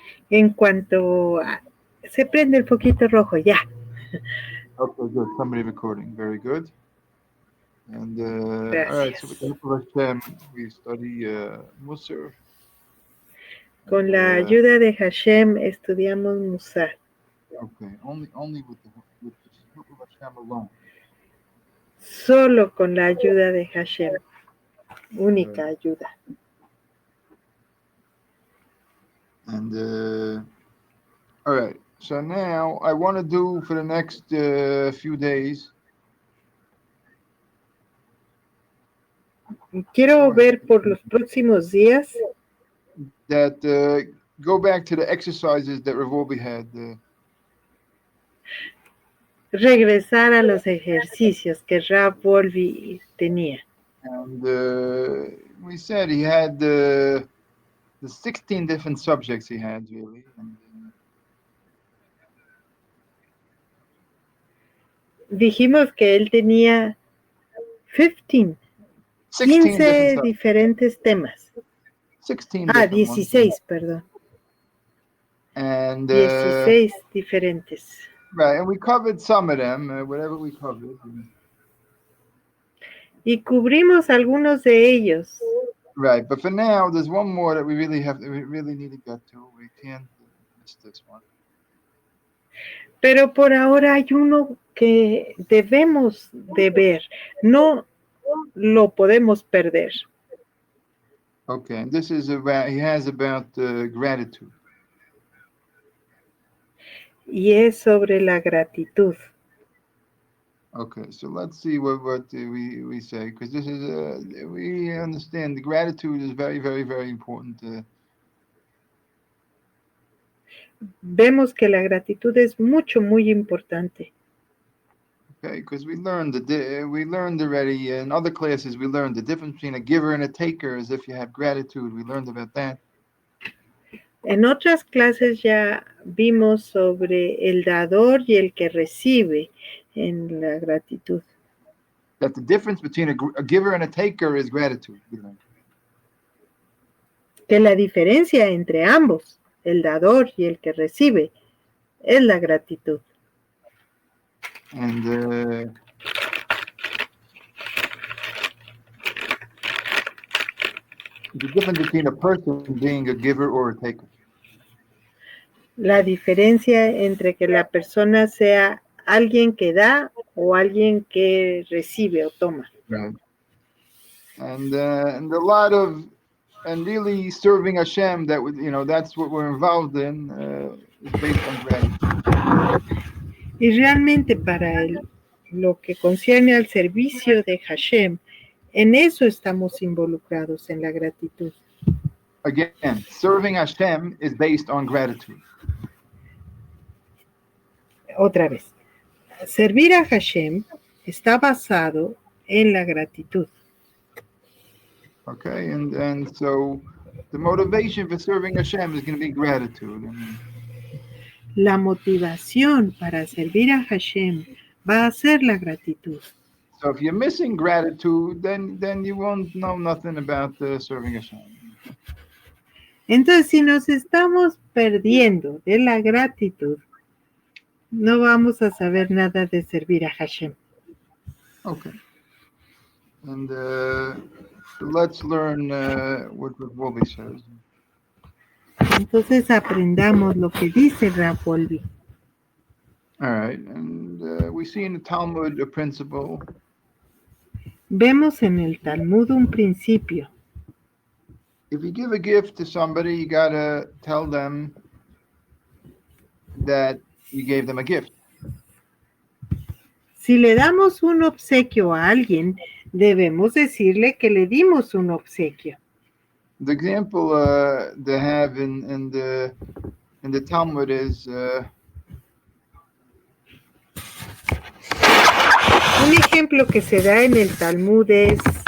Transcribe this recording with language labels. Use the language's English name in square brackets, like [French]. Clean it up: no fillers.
[Spanish] En cuanto se prende el foquito rojo, ya. [English] Okay, good. Somebody recording. Very good. And all right, so with the [Spanish] Gracias. [English] help of Hashem, we study Musar. [Spanish] Con [English] And, [Spanish] la ayuda de Hashem estudiamos Musa. [English] okay, only with the help of Hashem alone. [Spanish] Solo con la ayuda de Hashem. Única ayuda. [English] And all right, so now I want to do for the next few days. [Spanish] Quiero ver por los próximos días [English] that go back to the exercises that Wolbe had. [Spanish] Regresar a los ejercicios que Wolbe tenía. [English] And we said he had the 16 different subjects he had, really. And, [Spanish] dijimos que él tenía 15 diferentes temas. 16 16, perdón. [English] And [Spanish] 16 diferentes. [English] Right, and we covered some of them, whatever we covered. [Spanish] Y cubrimos algunos de ellos. [English] Right, but for now, there's one more that we really need to get to. We can't miss this one. [Spanish] Pero por ahora hay uno que debemos de ver. No lo podemos perder. [English] Okay, and this is about, he has about gratitude. [Spanish] Y es sobre la gratitud. [English] Okay, so let's see what we say, because this is we understand the gratitude is very, very, very important. [Spanish] Vemos que la gratitud es muy importante. [English] Okay, because we learned already in other classes. We learned the difference between a giver and a taker. As if you have gratitude, we learned about that. [Spanish] En otras clases ya vimos sobre el dador y el que recibe en la gratitud. [English] That the difference between a giver and a taker is gratitude. [Spanish] Que la diferencia entre ambos, el dador y el que recibe, es la gratitud. [English] And the difference between a person being a giver or a taker. [Spanish] La diferencia entre que la persona sea alguien que da o alguien que recibe o toma. [English] Right. And a lot of, and really serving Hashem, that would, that's what we're involved in, is based on gratitude. [Spanish] Y realmente para lo que concierne al servicio de Hashem, en eso estamos involucrados, en la gratitud. [English] Again, serving Hashem is based on gratitude. [Spanish] Otra vez, servir a Hashem está basado en la gratitud. [English] Okay, and so the motivation for serving Hashem is going to be gratitude. [Spanish] La motivación para servir a Hashem va a ser la gratitud. [English] So if you're missing gratitude, then you won't know nothing about serving Hashem. [Spanish] Entonces, si nos estamos perdiendo de la gratitud, no vamos a saber nada de servir a Hashem. [English] Okay. And let's learn what Wolbe says. [Spanish] Entonces aprendamos lo que dice Wolbe. [English] All right, and we see in the Talmud a principle. [Spanish] Vemos en el Talmud un principio. [English] If you give a gift to somebody, you gotta tell them that you gave them a gift. [Spanish] Si le damos un obsequio a alguien, debemos decirle que le dimos un obsequio. [English] The example they have in the Talmud is [Spanish] un ejemplo que se da en el Talmud es